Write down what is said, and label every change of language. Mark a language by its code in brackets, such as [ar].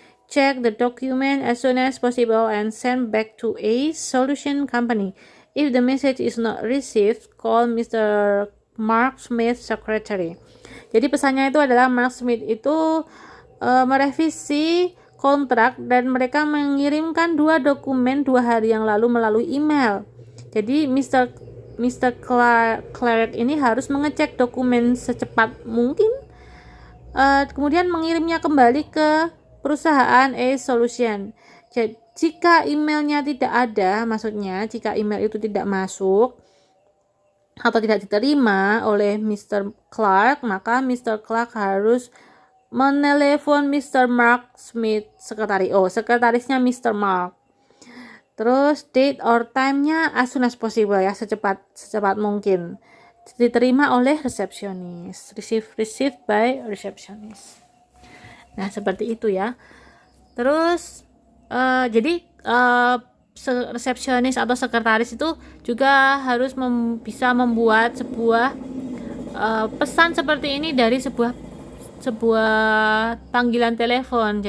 [en] Check the document as soon as possible and send back to a solution company. If the message is not received, call Mr. Mark Smith secretary. [id] Jadi pesannya itu adalah Mark Smith itu merevisi kontrak dan mereka mengirimkan 2 dokumen 2 hari yang lalu melalui email. Jadi Mr. Clark ini harus mengecek dokumen secepat mungkin, kemudian mengirimnya kembali ke perusahaan A-Solution. Jadi, jika emailnya tidak ada, maksudnya jika email itu tidak masuk atau tidak diterima oleh Mr. Clark, maka Mr. Clark harus menelepon Mr. Mark Smith, sekretarisnya Mr. Mark. Terus date or time-nya [en] as soon as possible [id] ya, secepat mungkin. Diterima oleh resepsionis. [en] Received by receptionist. [id] Nah, seperti itu ya. Terus jadi resepsionis atau sekretaris itu juga harus bisa membuat sebuah pesan seperti ini dari sebuah panggilan telepon.